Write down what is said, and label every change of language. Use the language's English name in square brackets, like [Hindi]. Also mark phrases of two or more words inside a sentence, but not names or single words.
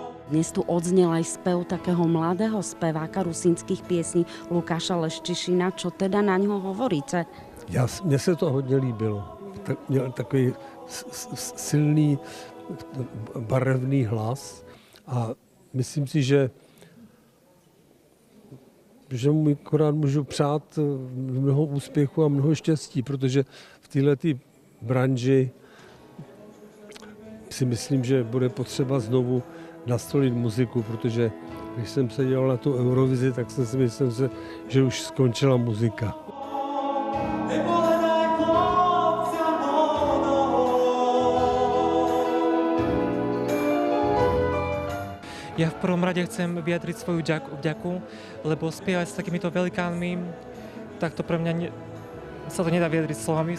[Slovak] Dnes tu odznel aj spev takého mladého speváka rusínskych piesní Lukáša Leščišina. Čo teda na ňo hovoríte? [Czech] Mně se to hodně líbilo. Měl takový silný, barevný hlas a myslím si, že mu akorát můžu přát mnoho úspěchu a mnoho štěstí, protože v této branži si myslím, že bude potřeba znovu nastolit muziku, protože když jsem se dělal na tu Eurovizi, tak jsem si myslel, že už skončila muzika. [Slovak] Ja v prvom rade chcem vyjadriť svoju vďaku, lebo spievať s takýmito velikánmi, tak to pre mňa sa to nedá vyjadriť slovami.